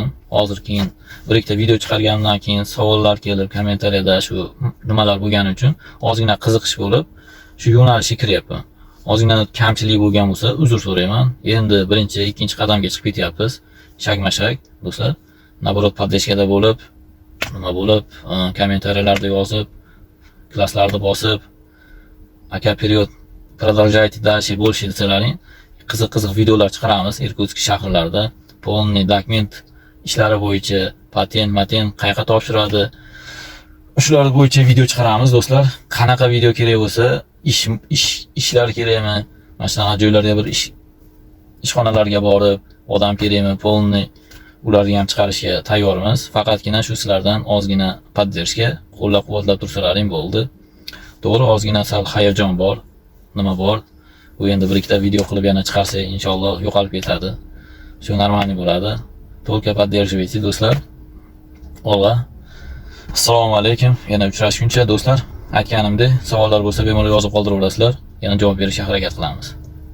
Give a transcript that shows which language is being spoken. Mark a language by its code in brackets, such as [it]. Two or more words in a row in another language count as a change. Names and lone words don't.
[uz] Hozir keyin bir ikkita video chiqarganimdan keyin savollar kelib, kommentariyada shu nimalar bo'lgani uchun ozgina qiziqish bo'lib, shu yo'nalishga kiryapman. Ozgina kamchilik bo'lgan bo'lsa uzr so'rayman. Endi birinchi, ikkinchi qadamga chiqib ketyapmiz. Shak-mashak do'stlar. Naborot podдержкада bo'lib, nima bo'lib, kommentariyalarda yozib, klasslarda bosib, aka period [ru] продолжайте дальше больше [uz] desalaring, qiziq videolar chiqaramiz Irkutsk shaharlarida. Полный dokument ishlari bo'yicha patent, qayerga topshiradi, shular bo'yicha video chiqaramiz do'stlar. Qanaqa video kerak bo'lsa, ishlar kerakmi? Mana shunaqa joylarga bir ishxonalarga borib, odam kerakmi? Полный ularni ham chiqarishga tayyormiz. Faqatgina shu sizlardan ozgina podдержка, qo'llab-quvvatlab tursalaring bo'ldi. To'g'ri, ozgina sal hayajon bor. Nima bor? Bu endi bir ikkita video qilib yana chiqarsak, inshaalloh yo'qolib ketadi. Shu normal bo'ladi. [ru] Только поддерживайте do'stlar. [uz] Olg'a. Assalomu alaykum. Yana uchrashguncha do'stlar. Aytganimdek, savollar bo'lsa bemalol yozib qoldiraverasizlar. Yana javob berishga harakat qilamiz.